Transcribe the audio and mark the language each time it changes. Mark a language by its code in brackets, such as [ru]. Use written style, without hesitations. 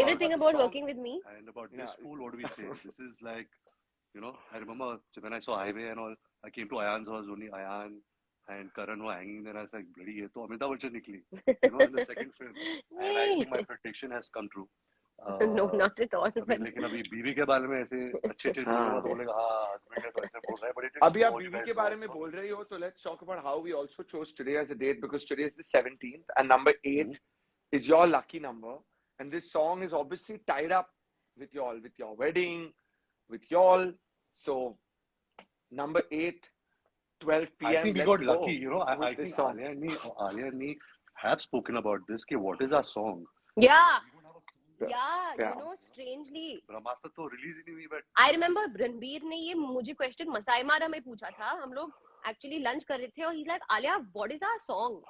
[en] favorite thing about working with me? And about this fool, what do we say? This is like, I remember when I saw Highway and all, I came to Ayan's house, only Ayan and Karan were hanging there. I was like, bloody, [hi] ye to Amitabh Bachchan nikli. [en] In the second film. And I think my prediction has come true. No, not at all. [hi] लेकिन अभी बीवी के बारे में ऐसे अच्छे बोलेगा तो बोलेगा husband है तो ऐसे बोल रहा है, [en] but it is [hi] अभी आप बीवी के बारे में बोल रही हो, [en] so let's talk about how we also chose today as a date, because today is the 17th and number 8 is your lucky number, and this song is obviously tied up with your wedding, with y'all. So number 8, 12 p.m. I think we got lucky. I think Alia and me have spoken about this. What is our song? Yeah, strangely. [hi] Brahmastra तो release ही नहीं हुई, but [en] I remember [hi] Ranbir ने ये मुझे question Masai मारा में पूछा था. हम लोग actually lunch कर रहे थे और [en] he's like, Alia, what is our song?